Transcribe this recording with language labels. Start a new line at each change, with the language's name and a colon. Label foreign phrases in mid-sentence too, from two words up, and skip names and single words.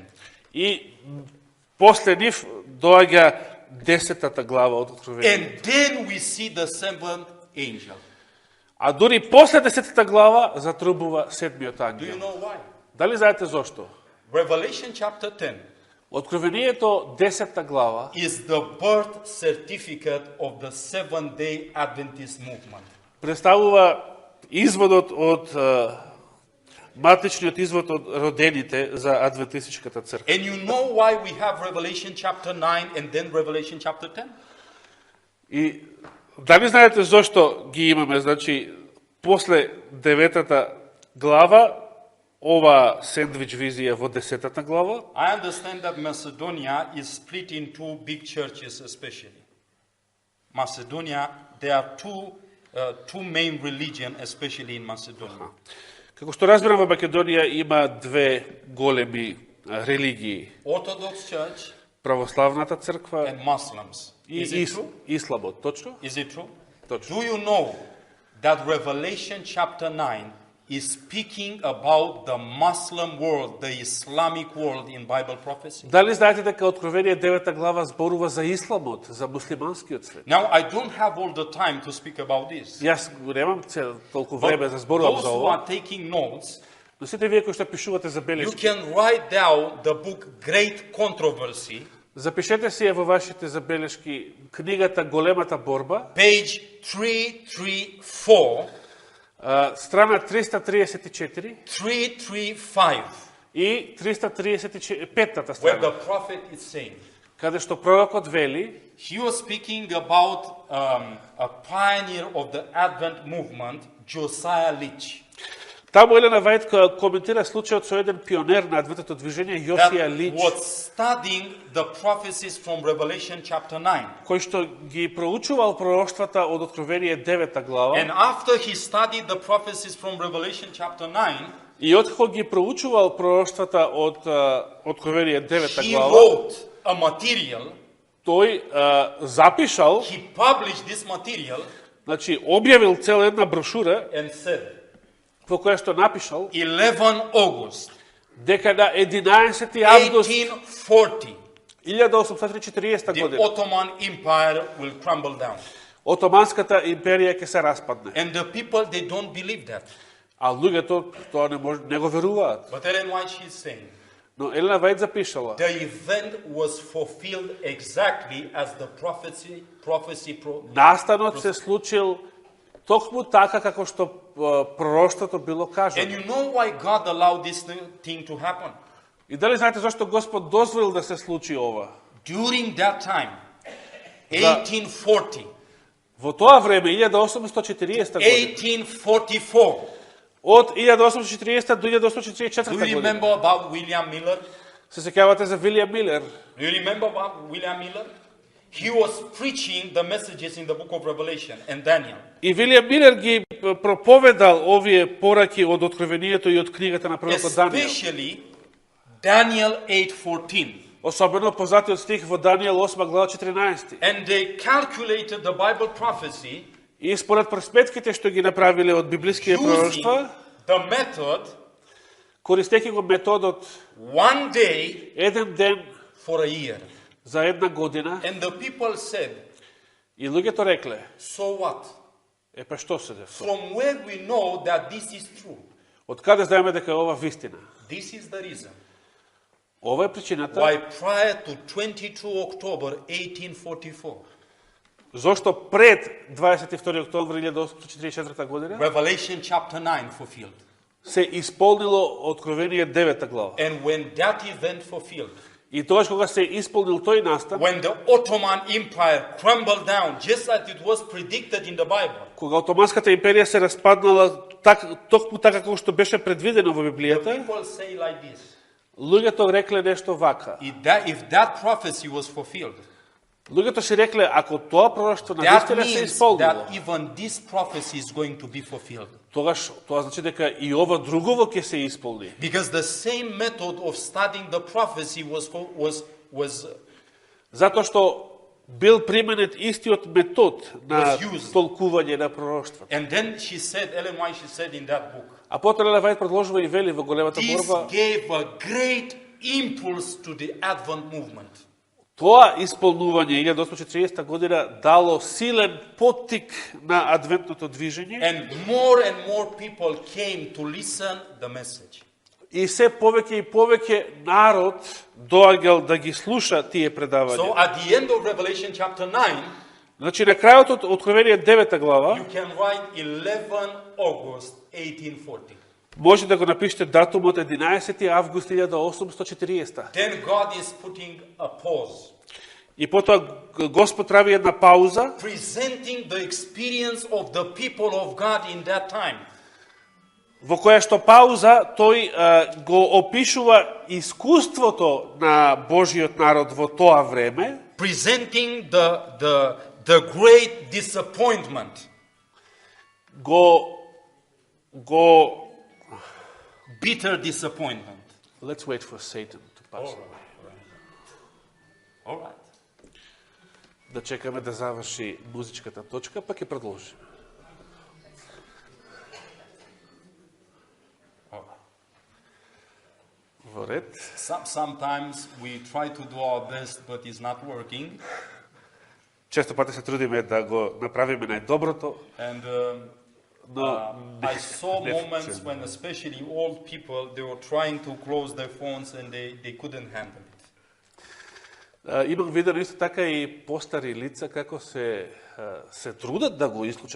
Macedonian: И после нив доаѓа 10-та глава од Откровението.
English: And then we see the seventh angel.
Macedonian: А дури после 10-та глава затрубува седмиот
English: Do you
Macedonian: ангел.
English: know why?
Macedonian: Дали знаете зошто?
English: Revelation chapter 10
Macedonian: Откровението 10-та глава
English: is the birth certificate of the Seventh-day Adventist movement.
Macedonian: представува изводот од матичниот извод од родените за адвентистичката црква.
English: And you know why we have Revelation chapter 9 and then Revelation chapter 10?
Macedonian: И дали знаете зошто ги имаме? Значи, после 9-та глава, ова сендвич визија во 10-та глава,
English: I understand that Macedonia is split in two big churches especially. Macedonia, there are two main religions, especially in Macedonia.
Macedonian: како што разбирам, во Македонија има две големи религии.
English: Orthodox Church
Macedonian: Православната црква
English: and Muslims.
Macedonian: и
English: Is it true?
Macedonian: исламот, точно?
English: Is it true?
Macedonian: Точно.
English: Do you know that Revelation chapter 9 is speaking about the Muslim world, the Islamic world in Bible prophecy?
Macedonian: Дали знаете дека Откровение 9 глава зборува за исламот, за муслиманскиот свет?
English: Now, I don't have all the time to speak about this.
Macedonian: Јас немам толку
English: But
Macedonian: време да зборувам
English: those
Macedonian: за
English: who
Macedonian: ова.
English: are taking notes,
Macedonian: Но сите вие кои што пишувате за
English: you
Macedonian: белешки,
English: can write down the book Great Controversy,
Macedonian: запишете си ја во вашите забелешки книгата Големата борба,
English: page 334,
Macedonian: страна 334
English: 335,
Macedonian: и 335-та
English: where
Macedonian: страна,
English: the prophet is saying,
Macedonian: каде што пророкот вели,
English: he was speaking about a pioneer of the Advent movement, Josiah Litch.
Macedonian: таму Елена Вајд коментира случајот со еден пионер на адвентното движење, Јосија
English: That
Macedonian: Лич,
English: was studying the prophecies from Revelation chapter 9.
Macedonian: кој што ги проучувал пророштвата од Откровение 9 глава,
English: And after he studied the prophecies from Revelation chapter 9,
Macedonian: и откако ги проучувал пророштвата од Откровение 9
English: he
Macedonian: глава,
English: wrote a material,
Macedonian: тој запишал,
English: he published this material
Macedonian: значи објавил цела една брошура
English: and said,
Macedonian: во која што напишал
English: 11 August
Macedonian: дека на 11 август
English: 1840,
Macedonian: 1840
English: the
Macedonian: година
English: Ottoman Empire will crumble down.
Macedonian: Отоманската империја ќе се распадне.
English: And the people, they don't believe that.
Macedonian: А луѓето тоа не го веруваат.
English: But Ellen White, she's saying,
Macedonian: Но Елена Вајд запишала,
English: the event was fulfilled exactly as the prophecy
Macedonian: настанот се случил токму така како што пророштвото било
English: And
Macedonian: кажано.
English: you know why God allowed this thing to happen?
Macedonian: И дали знаете зашто Господ дозволил да се случи ова?
English: During that time, 1840,
Macedonian: Во тоа време, 1840 година,
English: 1844.
Macedonian: од 1840 до 1844
English: Do you
Macedonian: година.
English: remember about William Miller?
Macedonian: Се сеќавате за Вилијам Милер?
English: Do you remember about William Miller? He was preaching the messages in the book of Revelation and Daniel.
Macedonian: И Вилијам Милер ги проповедал овие пораки од Откровението и од книгата на пророкот Данијел.
English: Especially Daniel 8:14.
Macedonian: Особено познатиот стих во Данијел 8 глава 14.
English: And they calculated the Bible prophecy
Macedonian: И според просметките што ги направиле од библиските
English: using
Macedonian: пророштва,
English: the method
Macedonian: користејќи го методот
English: one day
Macedonian: еден ден
English: for a year.
Macedonian: за една година,
English: And the people said,
Macedonian: и луѓето рекле,
English: so what?
Macedonian: па што се десува?
English: From where we know that this is true?
Macedonian: Од каде знаеме дека е ова вистина?
English: This is the reason
Macedonian: Ова е причината
English: why prior to 22 October 1844,
Macedonian: зошто пред 22 октомври 1844 година
English: Revelation chapter 9 fulfilled.
Macedonian: се исполнило Откровение 9 глава.
English: And when that event fulfilled,
Macedonian: И тогаш кога се исполнил тој настан,
English: when the Ottoman Empire crumbled down, just like it was predicted in the Bible,
Macedonian: кога Отоманската империја се распаднала токму така како што беше предвидено во
English: the
Macedonian: Библијата,
English: people say like this.
Macedonian: луѓето рекле нешто вака.
English: If that prophecy was fulfilled,
Macedonian: Луѓето си рекле, ако тоа пророштво
English: that
Macedonian: навистина се
English: means
Macedonian: исполнило,
English: that even this prophecy is going to be fulfilled.
Macedonian: тогаш тоа значи дека и ова другово ќе се исполни.
English: Because the same method of studying the prophecy was
Macedonian: Затоа што бил применет истиот метод на
English: Was used.
Macedonian: толкување на пророштвата.
English: and then she said, Ellen White, she said in that book,
Macedonian: А потоа Елена Вајд продолжува и вели во големата
English: this
Macedonian: борба,
English: gave a great impulse to the Advent movement.
Macedonian: тоа исполнување 1840 година дало силен поттик на адвентното движење
English: And more people came to listen the message.
Macedonian: и се повеќе и повеќе народ доаѓал да ги слуша тие
English: So
Macedonian: предавања.
English: at the end of Revelation chapter 9,
Macedonian: Значи на крајот од Откровение 9 глава
English: you can write 11 August 1840.
Macedonian: може да го напишете датумот 11 август 1840.
English: Then God is putting a pause,
Macedonian: И потоа Господ прави една пауза,
English: presenting the experience of the people of God in that time.
Macedonian: во која што пауза тој го опишува искуството на Божиот народ во тоа време,
English: Presenting the great disappointment,
Macedonian: го
English: bitter disappointment. Let's wait for Satan to pass. All right.
Macedonian: Да чекаме да заврши музичката точка, па ќе продолжиме. Во ред.
English: Sometimes we try to do our best, but it's not working.
Macedonian: Често пати се трудиме да го направиме најдоброто,
English: And
Macedonian: но
English: I saw moments when, especially old people, they were trying to close their phones and they couldn't handle it.
Macedonian: имам видено исто така и постари лица како се трудат да го исклучат